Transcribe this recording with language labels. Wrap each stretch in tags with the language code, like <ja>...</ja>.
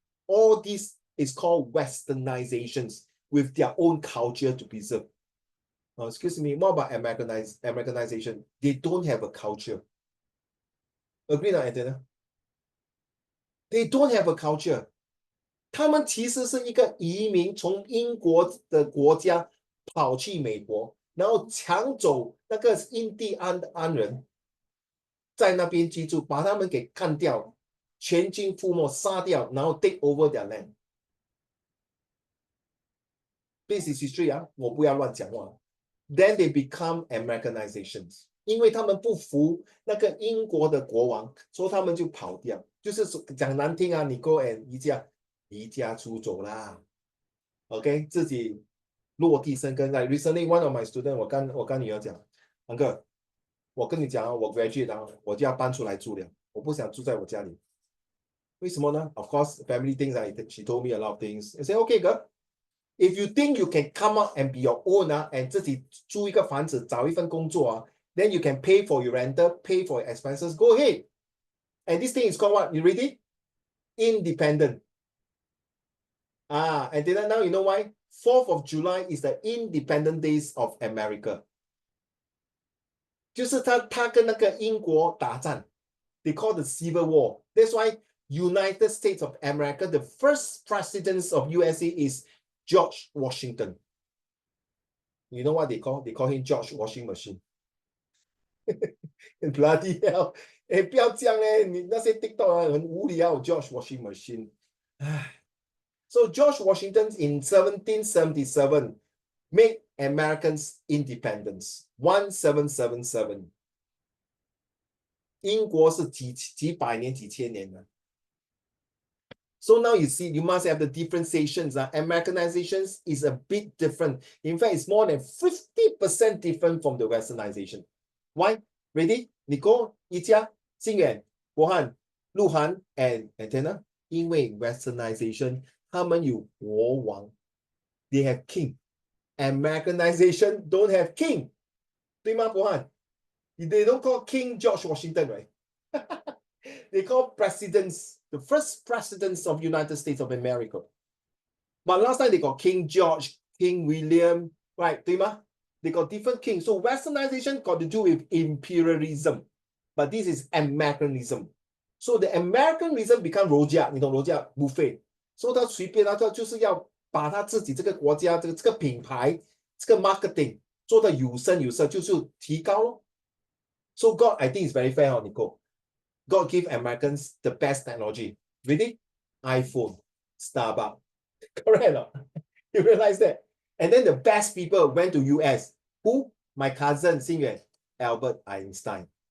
<en>All this is called Westernizations with their own culture to preserve. Excuse me, more about Americanization. They don't have a culture. Agree, Antenna? They don't have a culture.</en> <zh>他们其实是一个移民，从英国的国家跑去美国，然后抢走那个印第安人，在那边居住，把他们给干掉，全军覆没，杀掉，然后</zh> <en>take over their land。 This is history</en> <zh>啊，我不要乱讲话。</zh> <en>Then they become Americanizations，</en> <zh>因为他们不服那个英国的国王，所以他们就跑掉。就是讲难听啊，你</zh> <en>go and</en> <zh>离家出走啦。 OK， 自己落地生根。</zh> <en>Like recently one of my student，</en> <zh>我跟女儿讲，Uncle，我跟你讲啊，我 graduate 啊，我就要搬出来住了，我不想住在我家里。为什么呢</zh> <en>？Of course, family things. She told me a lot of things. I say, okay, girl. If you think you can come up and be your own 啊，and</en> <zh>自己租一个房子，找一份工作啊</zh> <en>，then you can pay for your rental, pay for your expenses. Go ahead. And this thing is called what? You ready? Independent. And then now you know why? 4th of July is the Independent Days of America.</en> <zh>就是他跟那个英国打仗 ，</zh> <en>they call the Civil War. That's why United States of America, the first president of USA is George Washington. You know what they call? They call him George Washing Machine. Bloody hell!</en> <zh>哎，不要这样嘞！你那些 TikTok 很无聊。</zh> <en>George Washing Machine. So George Washington in 1777 made Americans independence. 1777.</en> <zh>英国是几百年、几千年的。</zh> <en>So now you see, you must have the differentiations. Americanizations is a bit different. In fact, it's more than 50% different from the Westernization. Why? Ready? Nicole, Yitia, 星远, Bohan, Luhan, and Antenna.</en> <zh>因为 Westernization, 他们有国王.</zh> <en>They have king. Americanization don't have king.</en> <zh>对吗,</zh> <en>Bohan? They don't call King George Washington, right? They call presidents, the first presidents of United States of America. But last time they got King George, King William, right?</en> <zh>对吗?</zh> <en>They got different kings. So Westernization got to do with imperialism. But this is Americanism. So the Americanism become</en> <zh>儒家，你懂儒家</zh> <en>buffet.</en> <zh>So 他随便他就是要把他自己这个国家这个品牌这个 marketing 做得有声有色，就是提高咯。</zh> <en>So God, I think is very fair, Nico. God give Americans the best technology. Really? iPhone, Starbucks. Correct or not? You realize that? And then the best people went to US. Who? My cousin, Xingyuan, Albert Einstein.</en>